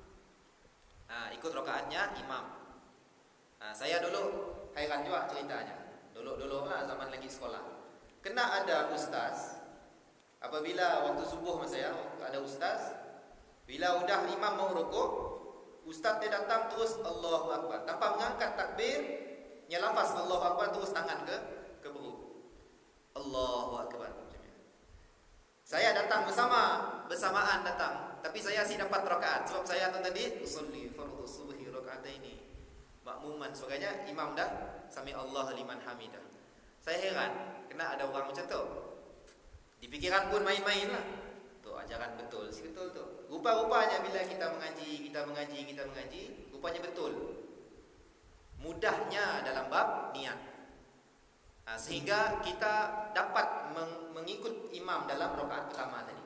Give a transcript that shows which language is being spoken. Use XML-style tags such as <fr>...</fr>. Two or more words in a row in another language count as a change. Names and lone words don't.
<ms>Ikut rakaatnya imam. Saya dulu hairan juga ceritanya. Dulu lah zaman lagi sekolah. Kena ada ustaz. Apabila waktu subuh masa saya ada ustaz, bila udah imam mau rukuk, ustaz dia datang terus</ms> <ar>الله أكبر.</ar> <ms>Tanpa mengangkat takbir, nya lafaz</ms> <ar>الله أكبر</ar> <ms>terus tangan ke perut.</ms> <ar>الله أكبر.</ar> <ms>Saya datang bersamaan datang, tapi saya sih dapat rakaat sebab saya tu tadi</ms> <ar>أصلي فرض الصبح ركعتين.</ar> <ms>Makmuman sebagainya, imam dah</ms> <ar>سمع الله لمن حمده.</ar> <ms>Saya heran, kena ada orang macam tu. Di fikiran pun main-main lah. Tu ajaran betul, si betul tu. Rupa-rupanya bila kita mengaji, rupanya betul. Mudahnya dalam bab niat. Sehingga kita dapat mengikut imam dalam rakaat pertama tadi.</ms>